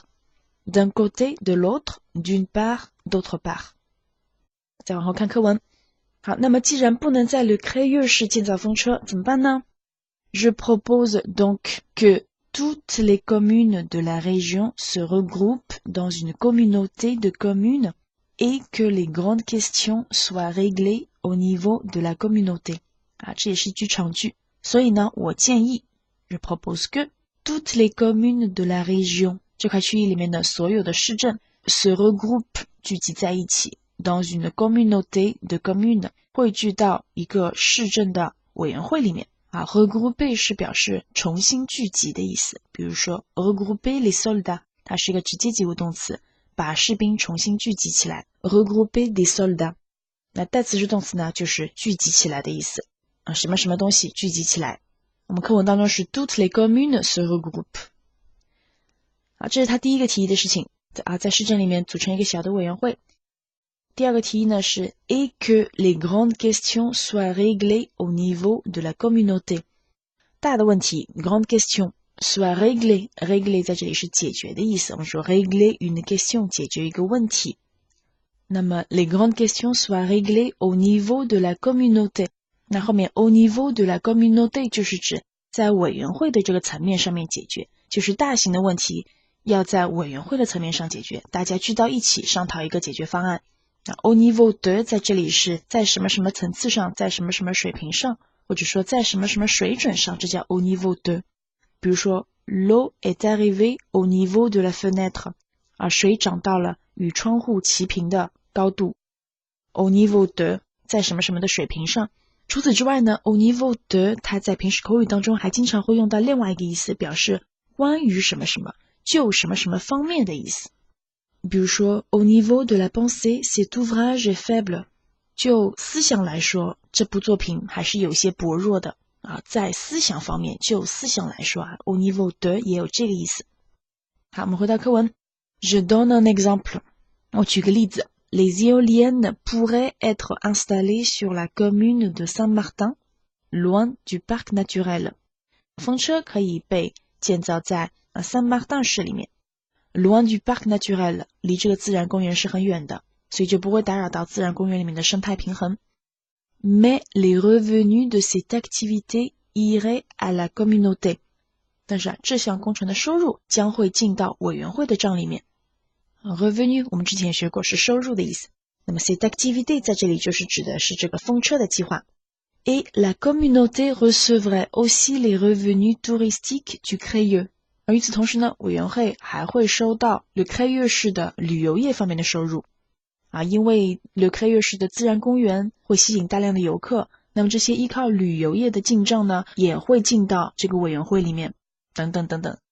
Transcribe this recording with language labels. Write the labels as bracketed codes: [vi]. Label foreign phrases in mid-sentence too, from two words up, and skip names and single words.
[fr] d'un côté de l'autre d'une part d'autre part。 [zh] 再往后看课文。好，那么既然不能在 le crayeux 市建造风车怎么办呢？ [fr] Je propose donc que toutes les communes de la région se regroupent dans une communauté de communes et que les grandes questions soient réglées au niveau de la communauté。 [zh] 啊，这也是一句长句，所以呢，我建议 [fr] Je propose que toutes les communes de la région [zh] 这块区域里面的所有的市镇 [fr] se regroupe [zh] 聚集在一起 [fr] dans une communauté de communes [zh] 汇聚到一个市镇的委员会里面。啊 regrouper 是表示重新聚集的意思，比如说 [fr] regrouper les soldats， [zh] 它是一个直接及物动词，把士兵重新聚集起来 [fr] regrouper des soldats。 [zh] 那代词是动词呢，就是聚集起来的意思啊，什么什么东西聚集起来。我们课文当中是 [fr] toutes les communes se regroupent。 [zh] 啊，这是他第一个提议的事情啊，在市镇里面组成一个小的委员会。第二个提议呢是 [fr] et que les grandes questions soient réglées au niveau de la communauté。 [zh] 大的问题 [fr] grande question soit réglée， [zh] réglée 在这里是解决的意思，我们说 [fr] régler une question [zh] 解决一个问题。 [fr] 那么 les grandes questions soient réglées au niveau de la communauté， [zh] 那后面 [fr] au niveau de la communauté [zh] 就是指在委员会的这个层面上面解决，就是大型的问题要在委员会的层面上解决，大家聚到一起商讨一个解决方案。 [fr] au niveau de [zh] 在这里是在什么什么层次上，在什么什么水平上，或者说在什么什么水准上，这叫 [fr] au niveau de。比如说 l'eau est arrivée au niveau de la fenêtre， [zh] 啊，水涨到了与窗户齐平的高度 [fr] au niveau de [zh] 在什么什么的水平上。除此之外呢 [fr] au niveau de [zh] 它在平时口语当中还经常会用到另外一个意思，表示关于什么什么，就什么什么方面的意思。 [fr] 比如说 au niveau de la pensée cet ouvrage est faible， [zh] 就思想来说这部作品还是有些薄弱的啊，在思想方面，就思想来说啊 [fr] au niveau de [zh] 也有这个意思。好，我们回到课文。 [fr] Je donne un exemple， [zh] 我举个例子。 [fr] Les éoliennes pourraient être installées sur la commune de Saint-Martin loin du parc naturel。 [zh] 风车可以被建造在Saint-Martin 市里面 ， [fr] loin du parc naturel [zh] 离这个自然公园是很远的，所以就不会打扰到自然公园里面的生态平衡。 [fr] Mais les revenus de cette activité iraient à la communauté。 [zh] 但是这项工程的收入将会进到委员会的账里面。revenu 我们之前学过是收入的意思，那么 [fr] cette activité [zh] 在这里就是指的是这个风车的计划。 [fr] Et la communauté recevrait aussi les revenus touristiques du Crayeux。 [zh] 而与此同时呢，委员会还会收到 Le Crayeux 市的旅游业方面的收入啊，因为 Le Crayeux 市的自然公园会吸引大量的游客，那么这些依靠旅游业的进账呢，也会进到这个委员会里面，等等等等。